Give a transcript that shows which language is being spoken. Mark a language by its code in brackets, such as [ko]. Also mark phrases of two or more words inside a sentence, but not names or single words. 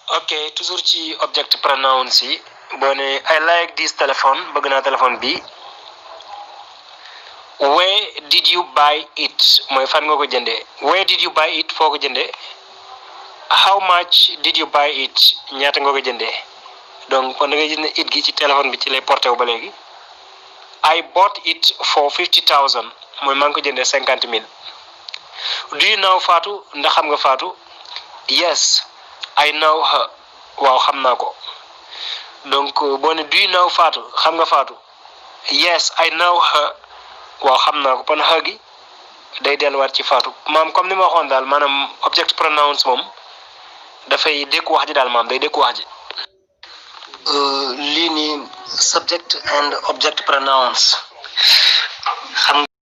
[wo] ok toujours ci [en] object pronouns [wo] yi boo ne [en] I like this telephone [wo] bëgg naa téléphone bi [en] where did you buy it [wo] mooy fan nga ko jëndee [en] where did you buy it [wo] foo ko jëndee [en] how much did you buy it [wo] ñaata nga ko jëndee donc kon da ngay gis ne it gi ci téléphone bi ci lay porté wu ba léegi [en] I bought it for 50,000 [wo] mooy maa ngi ko jëndee 50,000 [en] do you know Fatou [wo] ndax xam nga Fatou [en] yes I know her [wo] waaw xam naa ko donc boo ne [en] do you know Fatou [wo] xam nga Fatou [en] yes I know her [wo] waaw xam naa ko kon her gi day delluwaat ci Fatou maam comme ni ma waxoon daal maanaam [en] object pronouns [wo] moom dafay dékku wax ji daal maam day dékku wax ji. lii nii [en] subject and object pronouns [wo] xam